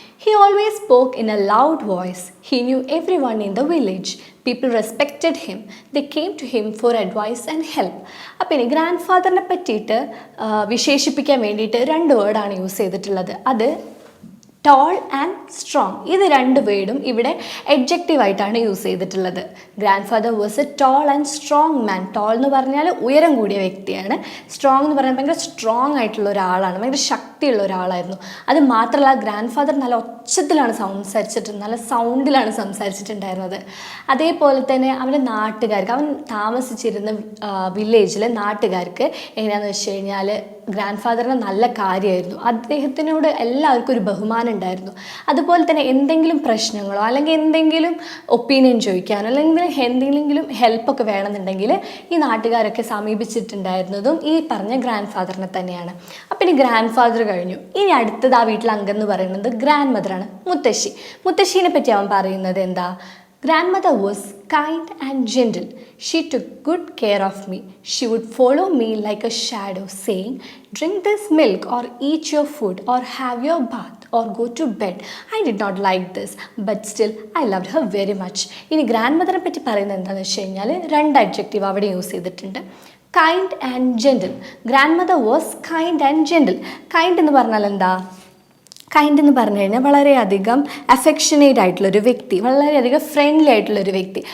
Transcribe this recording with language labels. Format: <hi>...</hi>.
<en>He always spoke in a loud voice. He knew everyone in the village. People respected him. They came to him for advice and help.</en> <ml>അപ്പോൾ ഇനി grand ഫാദറിനെ പറ്റിയിട്ട് വിശേഷിപ്പിക്കാൻ വേണ്ടിയിട്ട് 2 വേർഡാണ് use ചെയ്തിട്ടുള്ളത്. അത് tall and strong. ഇത് 2 വേർഡും ഇവിടെ എഡ്ജക്റ്റീവ് ആയിട്ടാണ് യൂസ് ചെയ്തിട്ടുള്ളത്.</ml> <en>Grandfather was a tall and strong man.</en> <ml>Toll എന്ന് പറഞ്ഞാൽ ഉയരം കൂടിയ വ്യക്തിയാണ്. സ്ട്രോങ് എന്ന് പറഞ്ഞാൽ ഭയങ്കര സ്ട്രോങ് ആയിട്ടുള്ള ഒരാളാണ്, ഭയങ്കര ശക്തിയുള്ള ഒരാളായിരുന്നു. അത് മാത്രമല്ല ഗ്രാൻഡ് ഫാദർ നല്ല ഒച്ചത്തിലാണ് നല്ല സൗണ്ടിലാണ് സംസാരിച്ചിട്ടുണ്ടായിരുന്നത്. അതേപോലെ തന്നെ അവൻ്റെ നാട്ടുകാർക്ക്, അവൻ താമസിച്ചിരുന്ന വില്ലേജിലെ നാട്ടുകാർക്ക് എങ്ങനെയാണെന്ന് വെച്ച് കഴിഞ്ഞാൽ ഗ്രാൻഡ് ഫാദറിന് നല്ല കാര്യമായിരുന്നു. അദ്ദേഹത്തിനോട് എല്ലാവർക്കും ഒരു ബഹുമാനം ഉണ്ടായിരുന്നു. അതുപോലെ തന്നെ എന്തെങ്കിലും പ്രശ്നങ്ങളോ അല്ലെങ്കിൽ എന്തെങ്കിലും ഒപ്പീനിയൻ ചോദിക്കാനോ അല്ലെങ്കിൽ എന്തെങ്കിലും ഹെൽപ്പൊക്കെ വേണമെന്നുണ്ടെങ്കിൽ ഈ നാട്ടുകാരൊക്കെ സമീപിച്ചിട്ടുണ്ടായിരുന്നതും ഈ പറഞ്ഞ ഗ്രാൻഡ് ഫാദറിനെ തന്നെയാണ്. അപ്പം ഇനി ഗ്രാൻഡ് ഫാദർ കഴിഞ്ഞു. ഇനി അടുത്തത് ആ വീട്ടിൽ അംഗം എന്ന് പറയുന്നത് ഗ്രാൻഡ് മദറാണ്, മുത്തശ്ശീനെ പറ്റി അവൻ പറയുന്നത് എന്താ,</ml> <en>Grandmother was kind and gentle. She took good care of me. She would follow me like a shadow, saying, "Drink this milk or eat your food or have your bath or go to bed." I did not like this, but still I loved her very much.</en> <ml>ഇനി grand മദറിനെ പറ്റി പറയുന്നത് എന്താണെന്ന് വെച്ച് കഴിഞ്ഞാൽ 2 adjective അവിടെ use ചെയ്തിട്ടുണ്ട്.</ml> <en>Kind and gentle. Grandmother was kind and gentle.</en> <ml>Kind എന്ന് പറഞ്ഞാൽ എന്താ, കൈൻഡ് എന്ന് പറഞ്ഞു കഴിഞ്ഞാൽ വളരെയധികം അഫെക്ഷനേറ്റ് ആയിട്ടുള്ളൊരു വ്യക്തി, വളരെയധികം ഫ്രണ്ട്ലി ആയിട്ടുള്ളൊരു വ്യക്തി.</ml>